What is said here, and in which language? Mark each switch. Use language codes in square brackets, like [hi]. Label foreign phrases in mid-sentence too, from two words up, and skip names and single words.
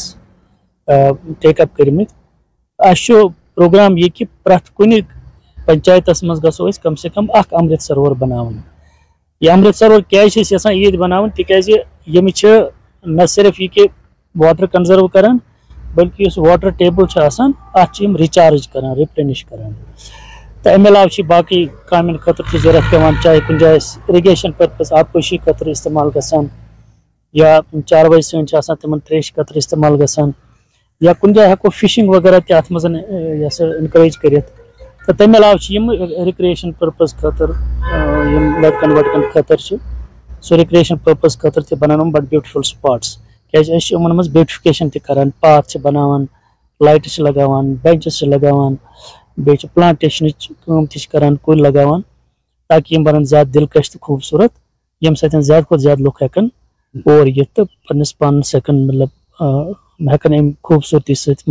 [en] take up [ks] کرمت اس پروگرام یہ کہ پرٛٮ۪تھ کُنہِ پنچایتس مز گژھو کم سے کم اخ امرت سروور بناون یہ امرت سروور کیٛازِ چھِ یژھان عید بناون تکیازِ یم نہ صرف یہ کہ [en] water conserve [ks] کران بلکہ اس [en] water table [ks] ات ریچارج کران ریپلینش کران تو ام علاوہ باقی کامن خاطر ضرورت پیوان چاہے کن جائے [en] irrigation purpose [ks] آبپاشی خاطر استعمال گژھان یا چاروٲے سن تمن تریش خاطر استعمال گژھان یا کن جائے ہیکو فشنگ وغیرہ تہ ات مز انکریج کرت تو تمہ علاوہ [en] recreation purpose [ks] خاطر لڑکن وڑکن خاطر سو [en] recreation purpose [ks] خاطر تہ بنان بڑ [en] beautiful spots [ks] کیٛازِ ان مز بیوٹیفکیشن تہ کران پاتھ بناوان لائٹس لگاوان بینچز لگاوان بیٚیہِ چھِ پلانٹیشنٕچ کٲم تہِ چھِ کران کُلۍ لگاوان تاکہ یم بنن زیادٕ دلکش تہٕ خوبصورت یم سۭتۍ زیادٕ کھۄتہٕ زیادٕ لُکھ ہٮ۪کن اور یِتھ تہٕ پننس پانس ہٮ۪کن مطلب ہٮ۪کن امہِ خوبصوٗرتی سۭتۍ